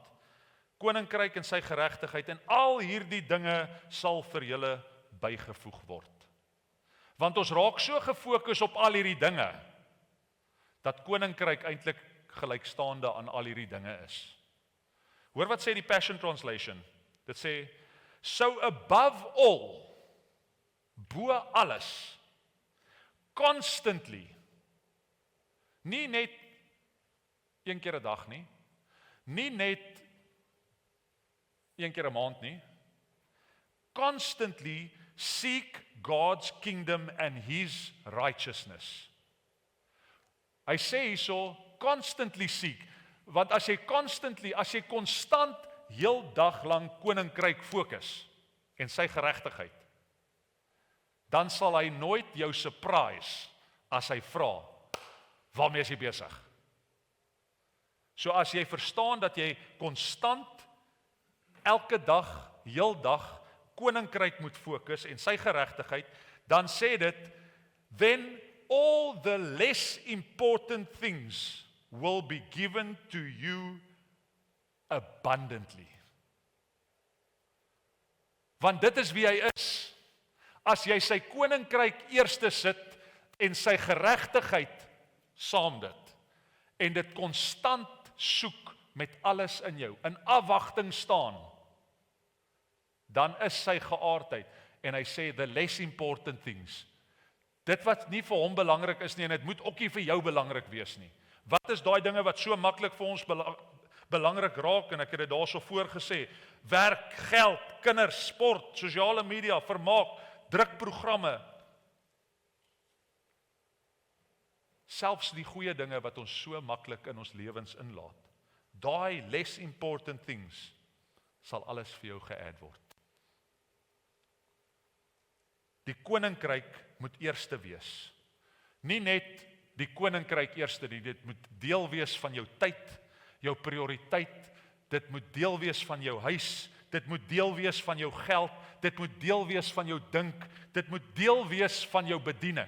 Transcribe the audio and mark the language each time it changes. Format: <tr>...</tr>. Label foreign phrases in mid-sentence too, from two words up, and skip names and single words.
<af>Koninkryk en sy geregtigheid en al hierdie dinge sal vir julle bygevoeg word. Want ons raak so gefokus op al hierdie dinge, dat koninkryk eintlik gelykstaande aan al hierdie dinge is. Hoor wat sê die Passion Translation? Dit sê,</af> <en>so above all,</en> <af>bo alles, constantly, nie net een keer 'n dag nie, nie net een keer 'n maand nie,</af> <en>constantly seek God's kingdom and His righteousness.</en> <af>Hy sê hierso,</af> <en>constantly seek,</en> <af>want as jy konstant heel dag lang koninkryk fokus en sy geregtigheid, dan sal hy nooit jou surprise as hy vra, waarmee is jy besig? So as jy verstaan dat jy konstant elke dag, heel dag koninkryk moet fokus en sy geregtigheid, dan sê dit,</af> <en>then all the less important things will be given to you abundantly.</en> <af>Want dit is wie hy is. As jy sy koninkryk eerste sit en sy geregtigheid saam dit, en dit konstant soek met alles in jou, in afwagting staan, dan is sy geaardheid, en hy sê,</af> <en>the less important things,</en> <af>dit wat nie vir hom belangrik is nie, en dit moet ook nie vir jou belangrik wees nie. Wat is daai dinge wat so maklik vir ons belangrik raak, en ek het dit daarso voorgesê, werk, geld, kinders, sport, sosiale media, vermaak, drukprogramme, selfs die goeie dinge wat ons so maklik in ons lewens inlaat. Daai</af> <en>less important things</en> <af>sal alles vir jou geadd word. Die koninkryk moet eerste wees. Nie net die koninkryk eerste nie, dit moet deel wees van jou tyd, jou prioriteit, dit moet deel wees van jou huis, dit moet deel wees van jou geld, dit moet deel wees van jou dink, dit moet deel wees van jou bediening.</af>